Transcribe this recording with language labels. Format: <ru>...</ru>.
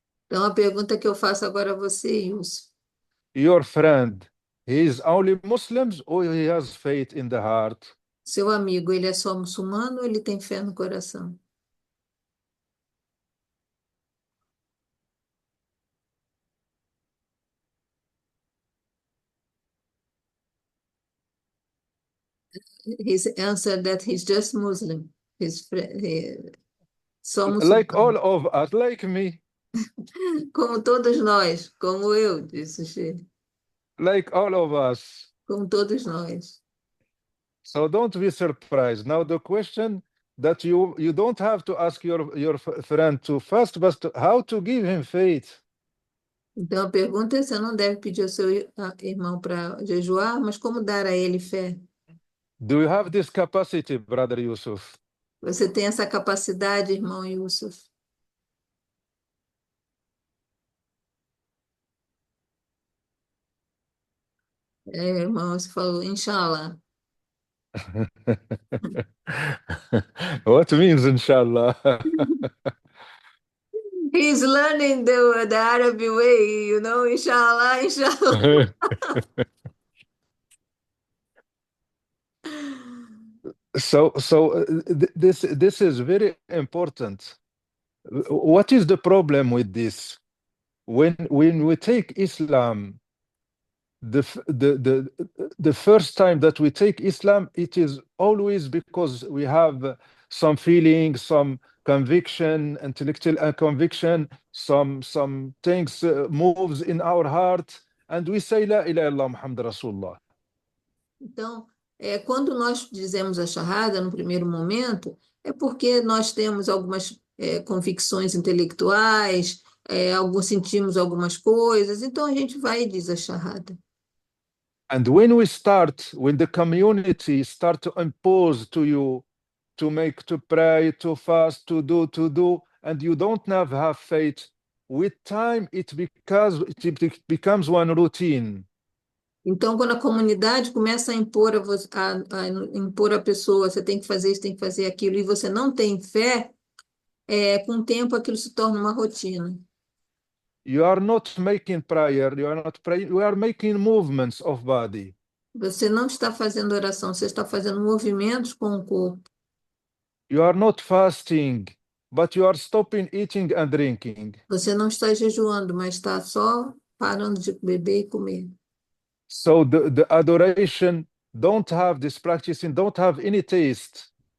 <pt>Então, a pergunta que eu faço agora a você, Yusuf.</pt> <en>your friend, he is only Muslims or he has faith in the heart?</en> <pt>Seu amigo, ele é só muçulmano ou ele tem fé no coração?</pt> <en>His answer that he's just Muslim.</en> <pt>Só</pt> <en>Like all</en> <pt>muçulmano.</pt> <en>of us, like me,</en> <pt>Como todos nós, como eu, disse o Sheikh.</pt> <en>like all of us.</en> <pt>Como todos nós.</pt> <en>So don't be surprised. Now the question that you don't have to ask your friend to fast, but how to give him faith.</en> <pt>Então a pergunta é: você não deve pedir ao seu irmão para jejuar, mas como dar a ele fé?</pt> <en>Do you have this capacity, brother Yusuf?</en> <pt>Você tem essa capacidade, irmão Yusuf? Irmão, você falou, inshallah.</pt> <en>What means inshallah? He's learning the Arabic way, you know, inshallah, inshallah. So this is very important. What is the problem with this? When we take Islam, the first time that we take Islam, it is always because we have some feeling, some conviction, intellectual conviction, some things moves in our heart, and we say</en> <ar>La ilaha illallah Muhammad Rasulullah.</ar> <pt>Então, quando nós dizemos a shahada no primeiro momento, é porque nós temos algumas convicções intelectuais, sentimos algumas coisas, então a gente vai e diz a shahada.</pt> <en>And when the community start to impose to you to pray, to fast, to do, and you don't have faith, with time it becomes one routine.</en> <pt>Então, quando a comunidade começa a impor impor a pessoa, você tem que fazer isso, tem que fazer aquilo, e você não tem fé, com o tempo aquilo se torna uma rotina.</pt> <en>You are not making prayer, you are not praying, you are making movements of body.</en> <pt>Você não está fazendo oração, você está fazendo movimentos com o corpo.</pt> <en>You are not fasting, but you are stopping eating and drinking.</en> <pt>Você não está jejuando, mas está só parando de beber e comer.</pt> <en>So the adoration don't have this practicing, don't have any taste.</en>